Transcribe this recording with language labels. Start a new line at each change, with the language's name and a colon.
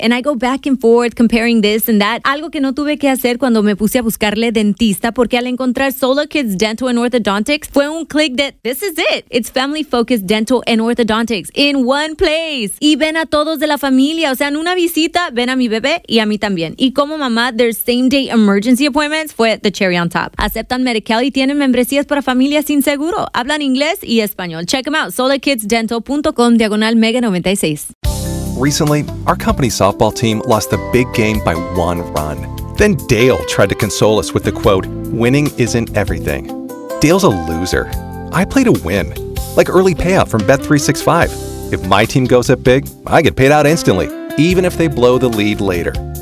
English: And I go back and forth comparing this and that.
Spanish: Algo que no tuve que hacer cuando me puse a buscarle dentista, porque al encontrar Solo Kids Dental and Orthodontics, fue un click de
English: this is it. It's family-focused dental and orthodontics in one place.
Spanish: Y ven a todos de la familia. O sea, en una visita, ven a mi bebé y a mí también. Y como mamá,
English: their same-day emergency appointments
Spanish: fue
English: the cherry on top.
Spanish: Aceptan Medi-Cal y tienen membresías para familias sin seguro. Hablan inglés y español.
English: Check them out.
Spanish: SolarKidsDental.com/Mega96.
English: Recently, our company softball team lost the big game by one run. Then Dale tried to console us with the quote, winning isn't everything. Dale's a loser. I play to win. Like early payout from Bet365. If my team goes up big, I get paid out instantly, even if they blow the lead later.